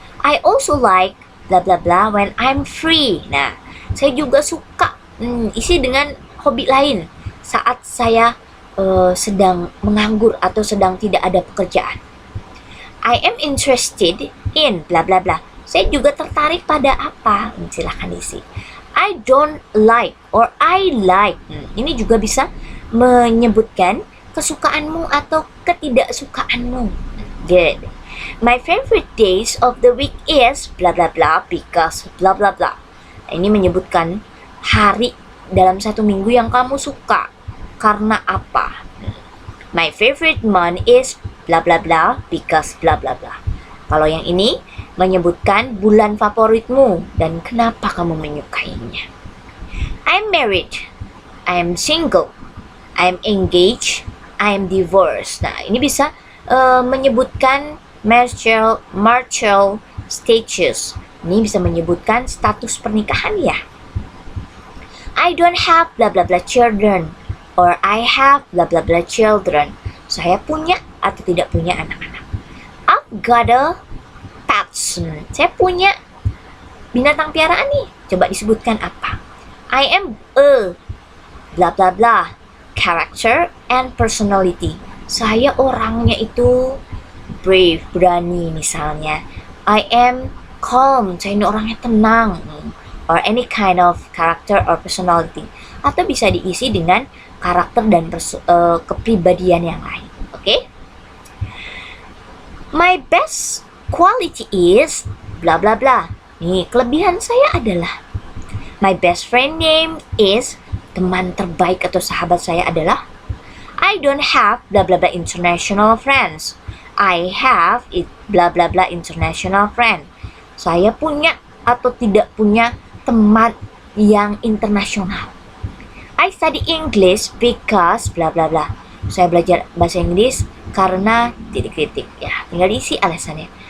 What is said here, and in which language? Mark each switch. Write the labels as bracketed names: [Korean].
[English] I also like bla bla bla when I'm free. [Indonesian] Nah, saya juga suka isi dengan hobi lain saat saya sedang menganggur atau sedang tidak ada pekerjaan. [English] I am interested in bla bla bla. [Indonesian] Saya juga tertarik pada apa? Silahkan isi. [English] I don't like or I like. [Indonesian] Ini juga bisa menyebutkan kesukaanmu atau ketidaksukaanmu. [English] Good. My favorite days of the week is bla bla bla because bla bla bla. [Indonesian] Ini menyebutkan hari dalam satu minggu yang kamu suka karena apa. [English] My favorite month is bla bla bla because bla bla bla. [Indonesian] Kalau yang ini menyebutkan bulan favoritmu dan kenapa kamu menyukainya. [English] I'm married. I'm single. I'm engaged. I'm divorced. [Indonesian] Nah, ini bisa menyebutkan marital status. Ini bisa menyebutkan status pernikahan ya. [English] I don't have bla bla bla children or I have bla bla bla children. [Indonesian] Saya punya atau tidak punya anak-anak. [English] I've got a pets. [Indonesian] Saya punya binatang piaraan nih. Coba disebutkan apa? [English] I am a bla bla bla character and personality. [Indonesian] Saya orangnya itu brave, berani misalnya. [English] I am calm. [Indonesian] Saya ini orangnya tenang. [English] Or any kind of character or personality. [Indonesian] Atau bisa diisi dengan karakter dan kepribadian yang lain. Oke? [English] My best quality is bla bla bla. [Indonesian] Nih, kelebihan saya adalah [English] my best friend name is, [Indonesian] teman terbaik atau sahabat saya adalah [English] I don't have bla bla bla international friends. I have it bla bla bla international friend. [Indonesian] Saya punya atau tidak punya teman yang internasional. [English] I study English because bla bla bla. [Indonesian] Saya belajar bahasa Inggris karena titik-titik ya. Tinggal diisi alasannya.